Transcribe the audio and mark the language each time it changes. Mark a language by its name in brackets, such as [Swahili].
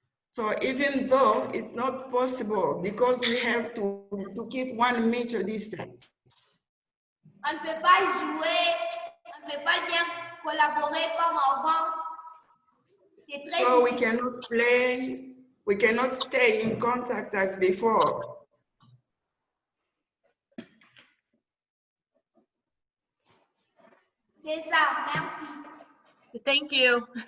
[English] So even though it's not possible because we have to keep 1 meter distance. [French] On ne peut pas jouer, on ne peut pas bien collaborer comme avant. C'est très [English] So we cannot play, we cannot stay in contact as before. [French] C'est ça, merci. [English] Thank you.